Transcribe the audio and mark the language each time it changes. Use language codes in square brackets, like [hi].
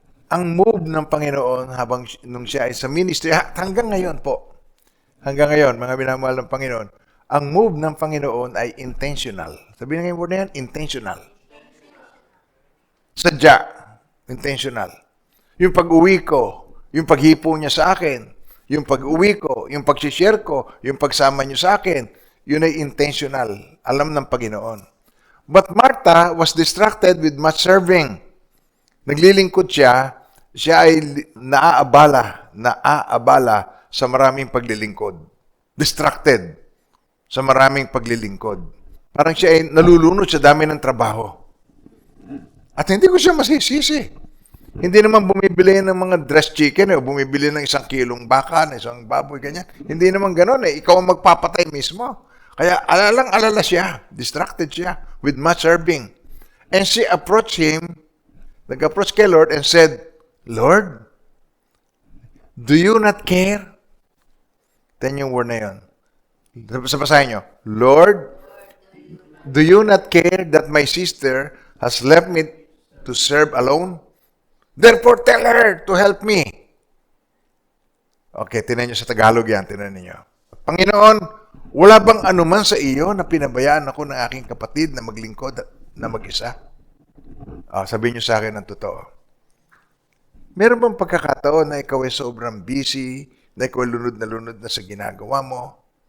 [tl] Ang move ng Panginoon nung siya ay sa ministry, hanggang ngayon po, hanggang ngayon, mga minamahal ng Panginoon, ang move ng Panginoon ay intentional. Sabihin nga yung word na yan, intentional. Sadya, intentional. Yung pag-uwi ko, yung paghipo niya sa akin, yung pag-uwi ko, yung pag-share ko, yung pagsama niyo sa akin, yun ay intentional. Alam ng Panginoon. [en] But Martha was distracted with much serving. [tl] Naglilingkod siya ay naaabala sa maraming paglilingkod. Distracted sa maraming paglilingkod. Parang siya ay nalulunod sa dami ng trabaho. At hindi ko siya masisisi. Hindi naman bumibili ng mga dressed chicken o bumibili ng 1 kilong baka, ng 1 baboy, ganyan. Hindi naman gano'n eh. Ikaw ang magpapatay mismo. Kaya alala siya. [en] Distracted siya with much serving. And she approached him, [tl] nag-approach kay Lord [en] and said, Lord, do you not care? Then [tl] yung word na yun. Sabasahin nyo, [en] Lord, do you not care that my sister has left me to serve alone? Therefore, tell her to help me. [tl] Okay, tinan nyo sa Tagalog yan, tinan niyo. Panginoon, wala bang anuman sa iyo na pinabayaan ako ng aking kapatid na maglingkod na mag-isa? Sabihin niyo sa akin ang totoo. Meron bang pagkakataon na ikaw ay sobrang busy, na ikaw ay lunod na sa ginagawa mo?